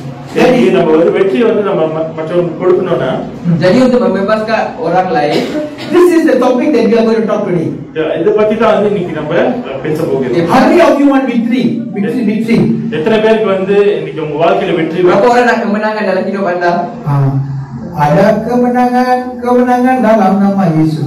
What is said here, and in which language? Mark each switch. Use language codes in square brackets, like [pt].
[ta] Jadi நம்ம வந்து வெற்றி வந்து நம்ம மற்றவங்களுக்கு கொடுக்கணும்னா, [ms] jadi untuk membebaskan orang lain, [en] this is the topic that we are going to talk today. [ta] இத பத்தி தான் வந்து இன்னைக்கு நம்ம பேச போகிறோம். [en] How many of you want victory? Victory. [ta] எத்தனை பேருக்கு வந்து இன்னைக்கு உங்க வாழ்க்கையில வெற்றி? [ms] Berapa orang nak kemenangan dalam hidup anda? Ada kemenangan dalam nama Yesus.